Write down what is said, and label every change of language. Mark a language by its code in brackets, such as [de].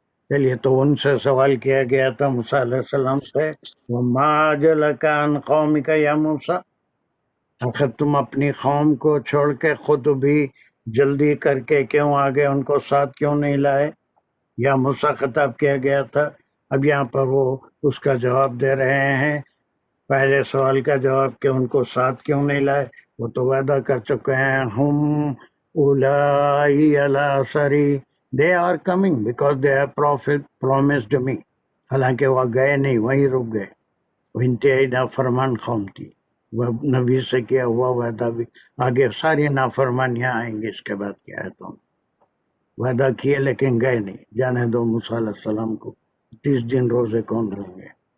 [ur] چلیے تو ان سے سوال کیا گیا تھا موسیٰ علیہ السلام سے، [ar] وَمَا أَجْلَكَ عَنْ قَوْمِكَ يَا موسیٰ، [ur] آخر تم اپنی قوم کو چھوڑ کے خود بھی جلدی کر کے کیوں آگے، ان کو ساتھ کیوں نہیں لائے؟ یا موسیٰ خطاب کیا گیا تھا. اب یہاں پر وہ اس کا جواب دے رہے ہیں پہلے سوال کا جواب کہ ان کو ساتھ کیوں نہیں لائے. وہ تو وعدہ کر چکے ہیں، [ar] ہم اولائی علی اثری، [en] They are coming because they have promised me. [ur] حالانکہ وہ گئے نہیں، وہیں رک گئے. وہ انتہائی نافرمان قوم تھی، وہ نبی سے کیا ہوا وعدہ بھی آگے ساری نافرمانیاں آئیں گی اس کے بعد کیا ہے. تو وعدہ کیے لیکن گئے نہیں. جانے دو موسیٰ علیہ السلام کو، 30 دن روزے کون رہیں گے.